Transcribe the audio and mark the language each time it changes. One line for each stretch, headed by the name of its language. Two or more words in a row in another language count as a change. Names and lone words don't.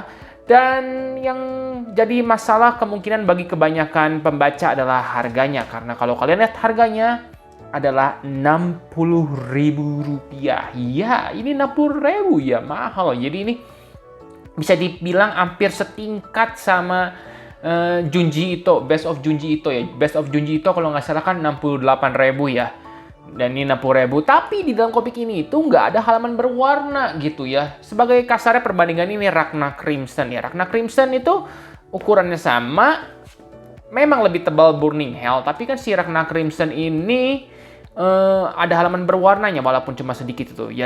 Indonesian: Dan yang jadi masalah kemungkinan bagi kebanyakan pembaca adalah harganya. Karena kalau kalian lihat harganya adalah Rp60.000. Ya, ini Rp60.000 ya, mahal. Jadi ini bisa dibilang hampir setingkat sama Junji Ito, Best of Junji Ito ya. Best of Junji Ito kalau nggak salah kan 68.000 ya. Dan ini 60.000. Tapi di dalam komik ini itu nggak ada halaman berwarna gitu ya. Sebagai kasarnya perbandingan ini Ragna Crimson ya. Ragna Crimson itu ukurannya sama. Memang lebih tebal Burning Hell. Tapi kan si Ragna Crimson ini ada halaman berwarnanya walaupun cuma sedikit itu ya.